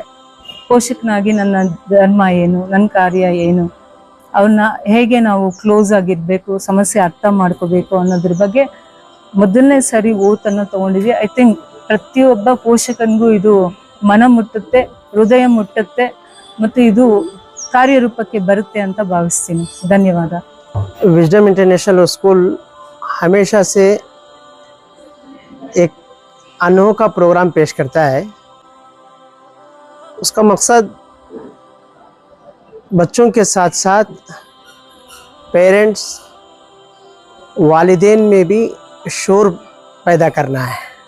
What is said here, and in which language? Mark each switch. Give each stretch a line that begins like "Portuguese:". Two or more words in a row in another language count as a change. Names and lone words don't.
Kannada: ಪೋಷಕನಾಗಿ ನನ್ನ ಧರ್ಮ ಏನು, ನನ್ನ ಕಾರ್ಯ ಏನು, ಅವನ್ನ ಹೇಗೆ ನಾವು ಕ್ಲೋಸ್ ಆಗಿರ್ಬೇಕು, ಸಮಸ್ಯೆ ಅರ್ಥ ಮಾಡ್ಕೋಬೇಕು ಅನ್ನೋದ್ರ ಬಗ್ಗೆ ಮೊದಲನೇ ಸಾರಿ ಓತನ್ನು ತಗೊಂಡಿದ್ವಿ.
English: I think
Kannada: ಪ್ರತಿಯೊಬ್ಬ ಪೋಷಕನಿಗೂ ಇದು ಮನ ಮುಟ್ಟುತ್ತೆ, ಹೃದಯ ಮುಟ್ಟುತ್ತೆ, ಮತ್ತು ಇದು ಕಾರ್ಯರೂಪಕ್ಕೆ ಬರುತ್ತೆ ಅಂತ ಭಾವಿಸ್ತೀನಿ. ಧನ್ಯವಾದ.
Hindi: विजडम इंटरनेशनल स्कूल हमेशा से एक अनोखा प्रोग्राम पेश करता है. उसका मकसद बच्चों के साथ साथ पेरेंट्स, वालिदैन में भी शोर पैदा करना है.